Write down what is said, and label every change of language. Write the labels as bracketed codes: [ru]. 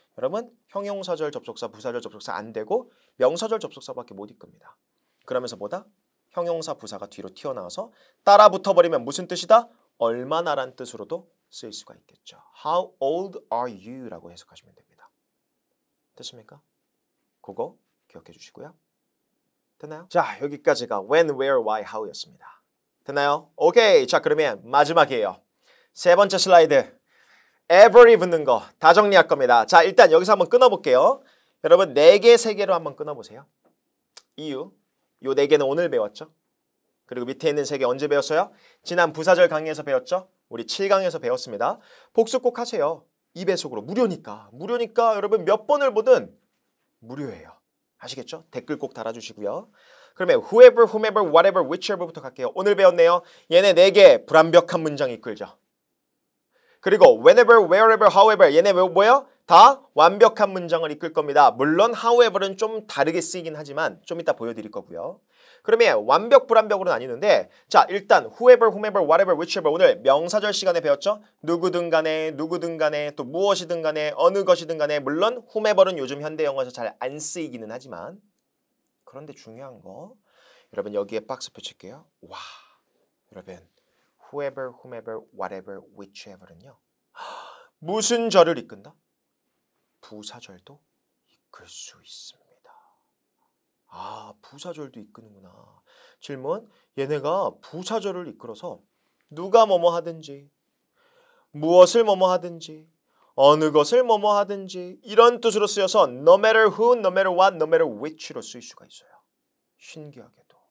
[ko] 여러분 형용사절 접속사, 부사절 접속사 안 되고 명사절 접속사밖에 못 이끕니다. 그러면서 뭐다? 형용사 부사가 뒤로 튀어나와서 따라 붙어버리면 무슨 뜻이다? 얼마나란 뜻으로도 쓰일 수가 있겠죠. [en] How old are you? [ko] 라고 해석하시면 됩니다. 됐습니까? 그거 기억해 주시고요. 됐나요? 자, 여기까지가 when, where, why, how 였습니다. 됐나요? 오케이. 자, 그러면 마지막이에요. 세 번째 슬라이드. ever이 붙는 거 다 정리할 겁니다. 자, 일단 여기서 한번 끊어볼게요. 여러분 4개, 3개로 한번 끊어보세요. 이유, 요 4개는 오늘 배웠죠. 그리고 밑에 있는 3개 언제 배웠어요? 지난 부사절 강의에서 배웠죠. 우리 7강에서 배웠습니다. 복습 꼭 하세요. 2배속으로 무료니까. 무료니까 여러분 몇 번을 보든 무료예요. 아시겠죠? 댓글 꼭 달아주시고요. 그러면 whoever, whomever, whatever, whichever부터 갈게요. 오늘 배웠네요. 얘네 4개 불완벽한 문장 이끌죠. 그리고 whenever, wherever, however 얘네 뭐예요? 다 완벽한 문장을 이끌 겁니다. 물론 however는 좀 다르게 쓰이긴 하지만 좀 이따 보여드릴 거고요. 그러면 완벽, 불완벽으로 나뉘는데 자, 일단 whoever, whomever, whatever, whichever 오늘 명사절 시간에 배웠죠? 누구든 간에 또 무엇이든 간에 어느 것이든 간에 물론 whomever는 요즘 현대 영어에서 잘 안 쓰이기는 하지만 그런데 중요한 거 여러분 여기에 박스 붙일게요. 와, 여러분 whoever, whomever, whatever, whichever는요. 무슨 절을 이끈다? 부사절도 이끌 수 있습니다. 부사절도 이끄는구나. 질문, 얘네가 부사절을 이끌어서 누가 뭐뭐 하든지 무엇을 뭐뭐 하든지 어느 것을 뭐뭐 하든지 이런 뜻으로 쓰여서 no matter who, no matter what, no matter which로 쓰일 수가 있어요. 신기하게도.